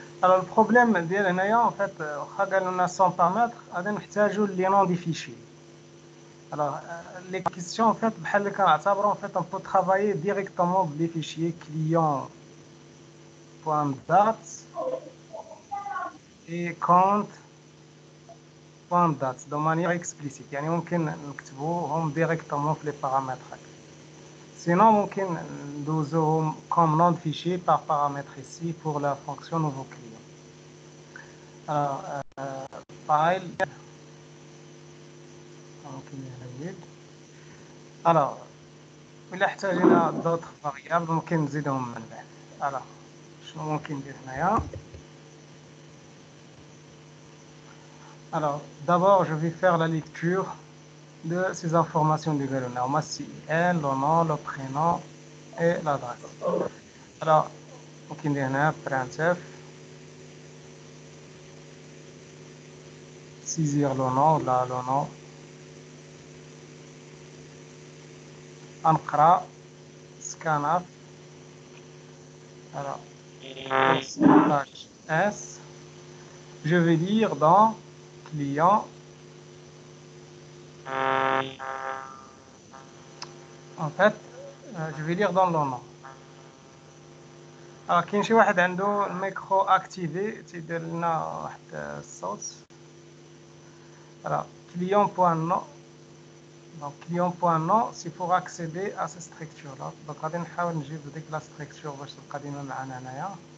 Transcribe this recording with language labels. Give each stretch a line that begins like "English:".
French: Alors le problème
Arabic: ديالنا
French: en fait
Arabic: قال لنا
French: 100 paramètres
Arabic: غادي نحتاجوا
French: les noms des fichiers. Alors les questions en fait
Arabic: بحال اللي كنعتبروا
French: en fait on peut travailler directement les fichiers client.date et compte.date de manière explicite.
Arabic: يعني ممكن نكتبوهم directement في les paramètres.
French: Sinon,
Arabic: ممكن ندوزوهم
French: comme nom de fichier par paramètre ici pour la fonction nouveau client. Alors, file.
Arabic: ممكن نزيد. Alors, إلا احتاجنا
French: d'autres variables
Arabic: ممكن نزيدهم من بعد.
French: Alors,
Arabic: شنو ممكن ندير هنايا؟
French: Alors, d'abord, je vais faire la lecture de ces informations du galon. On a CIL, le nom, le prénom et l'adresse. Alors,
Arabic: ممكن ندير هنا
French: printf saisir le nom, là le nom.
Arabic: انقرا
French: scanf. Alors, pourcentage S. Je vais lire dans client. En fait, je vais lire dans le nom.
Arabic: Alors, كاين شي واحد عنده الميكرو اكتيفي تيدير لنا واحد الصوت.
French: Alors, client.nom. Donc, client.nom, c'est pour accéder à cette structure-là.
Arabic: Donc, غادي نحاول نجيب ديك لا structure باش تبقى ديما معنا هنايا.